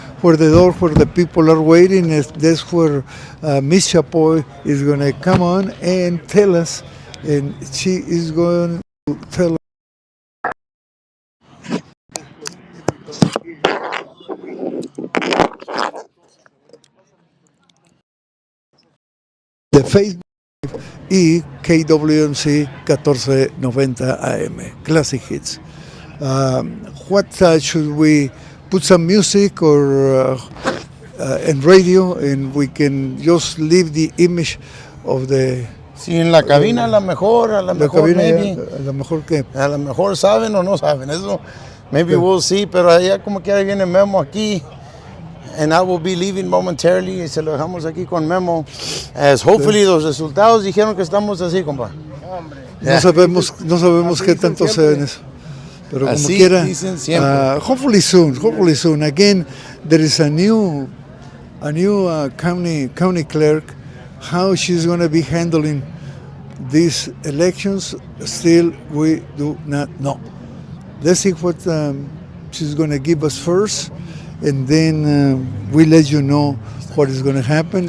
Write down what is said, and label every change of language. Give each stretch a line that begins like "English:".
English: Where the door where the people are waiting, that's where Miss Chapoy is going to come on and tell us, and she is going to tell us the Facebook y KWMC 1490 AM, Classic Hits. What should we put some music or and radio, and we can just leave the image of the...
Spanish: Si en la cabina a lo mejor maybe. A lo mejor que... A lo mejor saben o no saben, eso maybe we'll see, pero allá como quiera viene Memo aquí, and I will be leaving momentarily, y se lo dejamos aquí con Memo, as hopefully los resultados dijeron que estamos así, compa. No sabemos qué tanto sea en eso. Pero como así quiera, dicen siempre.
English: Hopefully soon. Again, there is a new county clerk. How she's going to be handling these elections, still we do not know. Let's see what she's going to give us first, and then we let you know what is going to happen.